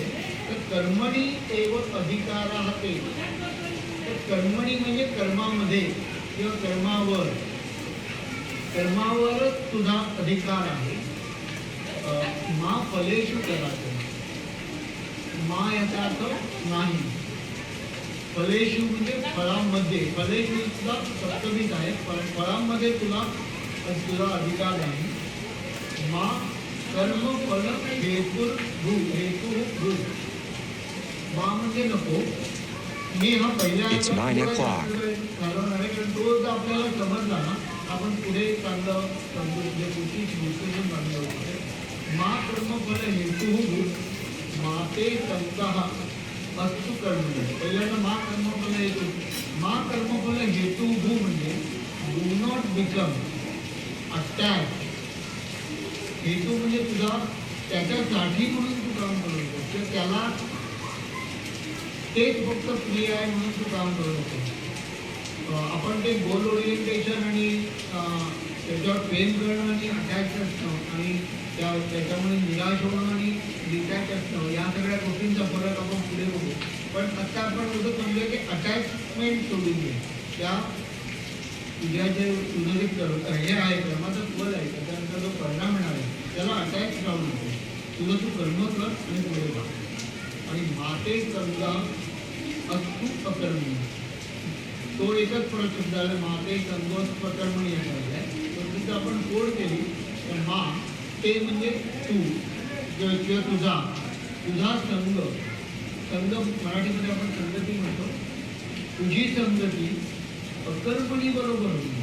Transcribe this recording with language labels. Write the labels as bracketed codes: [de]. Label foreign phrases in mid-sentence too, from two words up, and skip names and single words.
[mr] तर [sa] कर्मणी एव अधिकार ते, [mr] तर कर्मणी म्हणजे कर्मामध्ये किंवा कर्मावरच तुझा अधिकार आहे. [sa] मा फलेषु [mr] करायचं, मा याचा अर्थ नाही, फलेषु म्हणजे फळांमध्ये, फलेषु सुद्धा सप्तमीच आहे, फळांमध्ये तुला अधिकार नाही. [sa] मा कर्म फल हेतू भू, [mr] मा म्हणजे नको. मी हा पहिल्या घालवणार आहे, कारण तो जर आपल्याला समजला ना आपण पुढे चांगलं समजू, म्हणजे पुढची विश्लेषण चांगलं होते. [sa] मा कर्मफल हेतु माते संतः अस्तु कर्म, [mr] पहिल्यांदा [sa] मा कर्मफल हेतू, मा कर्मफल हेतु [mr] म्हणजे [en] do not become attach. [mr] हेतू म्हणजे तुझा त्याच्यासाठी म्हणून तू काम करू नको, त्याला तेच फक्त प्रिय आहे म्हणून तू काम करू नको. आपण ते [en] goal orientation [mr] आणि त्याच्यावर प्रेम करणं आणि अटॅच असणं आणि त्याच्यामुळे निराश होणं आणि डिटॅच असणं, या सगळ्या गोष्टींचा फरक आपण पुढे बघू. पण आता आपण असं समजूया की अटॅचमेंट सोडून घे. त्या तुझ्या तुझं जे हे आहे, कर्माचा फल आहे, त्याच्यानंतर जो परिणाम येणार आहे त्याला अटॅच राहू नको. तुझं तू कर्म कर आणि पुढे जा. [sa] आणि माते संगा अस्तु अकर्मी, [mr] तो एकच फरक शब्द आहे. [sa] माते संगोत प्रकर्मणी [mr] येणार आहे, तर तिथं आपण कोड केली तर मा ते म्हणजे तू किंवा तुझा संग, मराठीमध्ये आपण संगती म्हणतो, तुझी संगती अकर्मणी बरोबर होती.